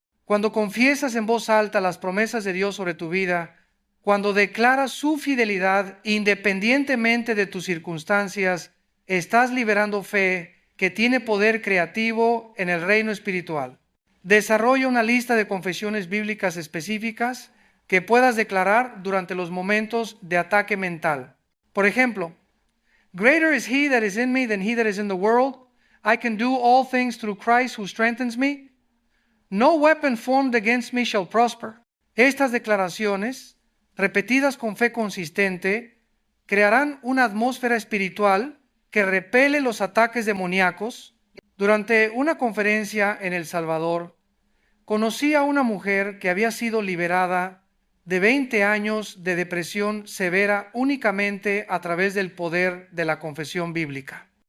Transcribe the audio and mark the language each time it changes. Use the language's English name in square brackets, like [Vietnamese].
[Spanish] Cuando confiesas en voz alta las promesas de Dios sobre tu vida, cuando declaras su fidelidad independientemente de tus circunstancias, estás liberando fe que tiene poder creativo en el reino espiritual. Desarrolla una lista de confesiones bíblicas específicas que puedas declarar durante los momentos de ataque mental. Por ejemplo, [English] Greater is he that is in me than he that is in the world. I can do all things through Christ who strengthens me. No weapon formed against me shall prosper. [Spanish] Estas declaraciones, repetidas con fe consistente, crearán una atmósfera espiritual que repele los ataques demoníacos. Durante una conferencia en El Salvador, conocí a una mujer que había sido liberada de 20 años de depresión severa únicamente a través del poder de la confesión bíblica.